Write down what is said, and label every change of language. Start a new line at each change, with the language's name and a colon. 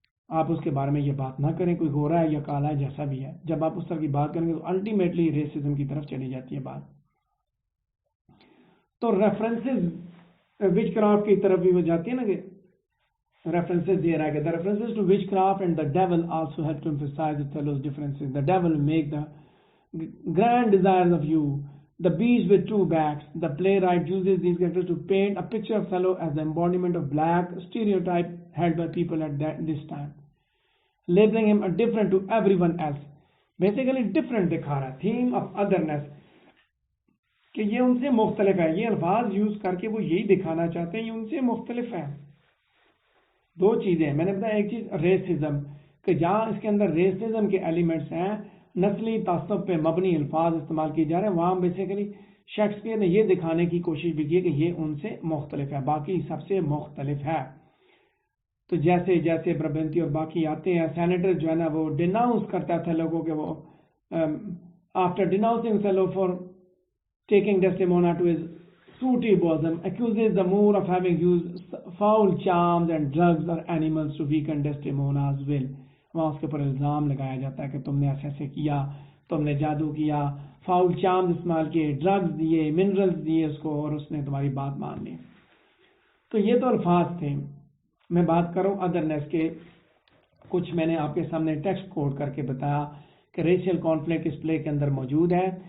Urdu: آپ اس کے بارے میں یہ بات نہ کریں کوئی گورا ہے یا کالا ہے, جیسا بھی ہے. جب آپ اس طرح کی بات کریں گے تو الٹیمیٹلی ریسزم کی طرف چلی جاتی ہے بات. تو ریفرنسز وچ کرافٹ کی طرف بھی وہ جاتی ہے نا, کہ references دے رہا ہے کہ
English: the references to witchcraft and the devil also help to emphasize Othello's differences. The devil make the grand desires of you, the beast with two backs. The playwright uses these characters to paint a picture of Othello as the embodiment of black stereotype held by people at this time, labeling him a different to everyone else.
Urdu: Basically different دکھا رہا ہے,
English: theme of otherness,
Urdu: کہ یہ ان سے مختلف ہے. یہ الفاظ یوز کر کے وہ یہی دکھانا چاہتے ہیں یہ ان سے مختلف ہے. دو چیزیں میں نے بتایا, ایک چیز ریسزم, کہ جہاں اس کے اندر ریسزم کے ایلیمنٹس ہیں, نسلی تعصب پہ مبنی الفاظ استعمال کیے جا رہے ہیں, وہاں بیسیکلی شیکسپیئر نے یہ دکھانے کی کوشش بھی کی کہ یہ ان سے مختلف ہے, باقی سب سے مختلف ہے. تو جیسے جیسے بربنتی اور باقی آتے ہیں, سینیٹر جو ہے نا وہ ڈیناؤنس کرتا تھا لوگوں کے, وہ
English: After denouncing Othello for taking Desdemona to his sooty bosom, accuses the Moor of having used foul charms and drugs or animals to weaken Desdemona's will.
Urdu: وہاں اس کے پر الزام لگایا جاتا ہے کہ تم نے ایسے کیا, تم نے جادو کیا, فاؤل چارمز استعمال کیے, ڈرگز دیے, منرلز دیے اس کو, اور اس نے تمہاری بات مان لی. تو یہ تو الفاظ تھے. میں بات کروں ادرنیس کے, کچھ میں نے آپ کے سامنے ٹیکسٹ کوڈ کر کے بتایا کہ ریشیل کانفلکٹ اس پلے کے اندر موجود ہے.